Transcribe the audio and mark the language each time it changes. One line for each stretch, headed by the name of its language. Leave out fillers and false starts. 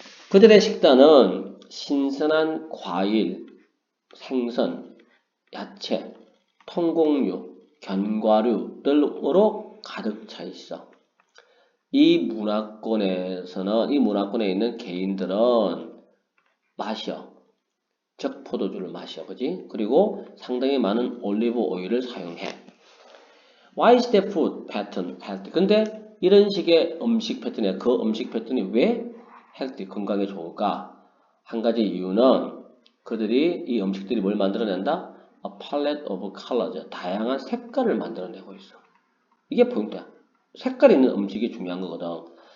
Korean: 그들의 식단은 신선한 과일, 생선, 야채, 통곡류, 견과류 등으로 가득 차 있어. 이 문화권에 있는 개인들은 마셔. 적 포도주를 마셔. 그지? 그리고 상당히 많은 올리브 오일을 사용해.
English: Why is the food pattern healthy?
Korean: 근데 이런 식의 음식 패턴이 그 음식 패턴이 왜 healthy, 건강에 좋을까? 한 가지 이유는 그들이 이 음식들이 뭘 만들어낸다?
English: A palette of colors.
Korean: 다양한 색깔을 만들어내고 있어. 이게 포인트야. 색깔 있는 음식이 중요한 거거든.